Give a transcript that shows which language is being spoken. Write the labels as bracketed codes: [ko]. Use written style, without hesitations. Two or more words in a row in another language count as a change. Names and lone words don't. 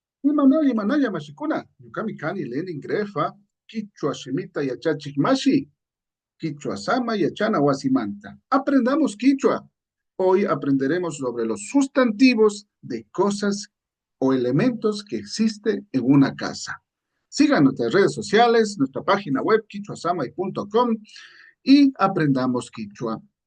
[qu] Manaya manaya mashikuna. Yukami kani lenin grefa. Kichwa shimita yachachik mashi. Quichua sama yachana wasimanta. [es] Aprendamos quichua. Hoy aprenderemos sobre los sustantivos de cosas o elementos que existen en una casa. Sigan nuestras redes sociales, nuestra página web quichuasamay.com y aprendamos quichua.